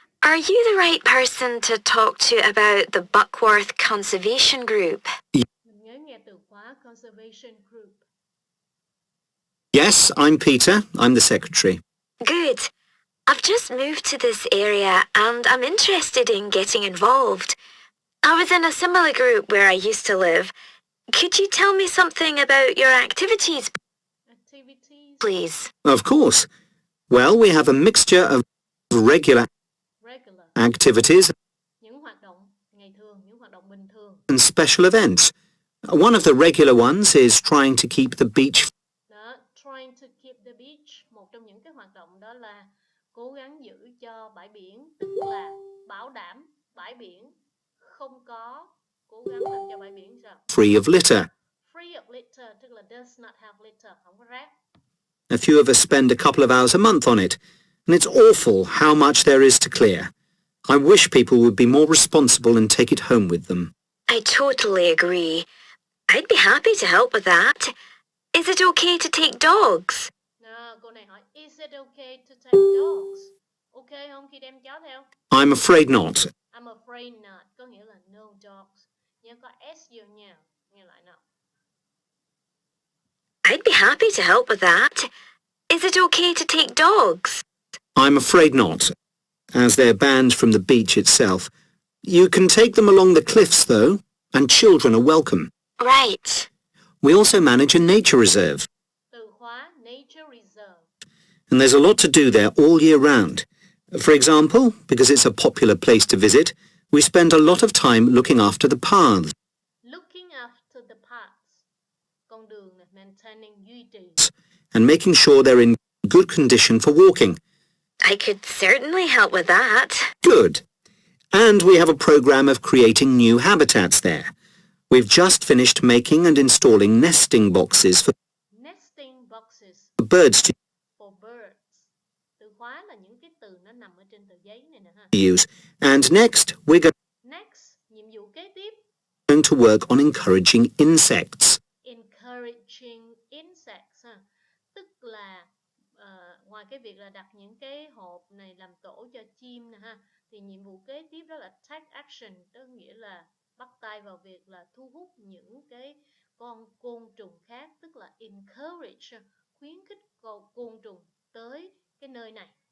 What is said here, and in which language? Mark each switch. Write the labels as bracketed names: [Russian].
[English] Are you the right person to talk to about the Buckworth Conservation Group? [Vietnamese] Mình nhớ nghe từ khóa conservation group. [English] Yes, I'm Peter. I'm the secretary. Good. I've just moved to this area and I'm interested in getting involved. I was in a similar group where I used to live. Could you tell me something about your activities, Activities. please? Of course. Well, we have a mixture of regular Regular. activities [Vietnamese] Những hoạt động ngày thường, những hoạt động bình thường. [English] and special events. One of the regular ones is trying to keep the beach Đó, trying to keep the beach. [Vietnamese] Một trong những cái hoạt động đó là cố gắng giữ cho bãi biển, tức là bảo đảm bãi biển không có, cố gắng làm cho bãi biển sao? [English] free of litter. Free of litter, [Vietnamese] tức là [English] does not have litter, [Vietnamese] không có rác. [English] A few of us spend a couple of hours a month on it, and it's awful how much there is to clear. I wish people would be more responsible and take it home with them. I totally agree. I'd be happy to help with that. Is it okay to take dogs? [Vietnamese] Nào, cô này hỏi, [English] is it okay to take dogs? [Vietnamese] Ok không khi đem chó theo? [English] I'm afraid not. I'm afraid not, [Vietnamese] có nghĩa là [English] no dogs. [Vietnamese] Nhớ có S vô nha, nghe lại nào. [English] I'd be happy to help with that. Is it okay to take dogs? I'm afraid not, as they're banned from the beach itself. You can take them along the cliffs, though, and children are welcome. Right. We also manage a nature reserve, [Vietnamese] Từ khóa nature reserve. [English] and there's a lot to do there all year round. For example, because it's a popular place to visit, we spend a lot of time looking after the paths, Looking after the paths. [Vietnamese] Con đường này, maintaining duy trì. [English] and making sure they're in good condition for walking. I could certainly help with that. Good. And we have a program of creating new habitats there. We've just finished making and installing nesting boxes for Nesting boxes birds to for birds. [Vietnamese] Từ khóa là những cái từ nó nằm ở trên tờ giấy này nè ha. [English] use. And next, we're [Vietnamese] Next, nhiệm vụ kế tiếp. [English] going to work on encouraging insects. Encouraging insects ha. [Vietnamese] Tức là ngoài cái việc là đặt những cái hộp này làm tổ cho chim nè ha, thì nhiệm vụ kế tiếp đó là [English] take action, [Vietnamese] tức nghĩa là bắt tay vào việc là thu hút những cái con côn trùng khác, tức là encourage, khuyến khích côn trùng tới cái nơi này.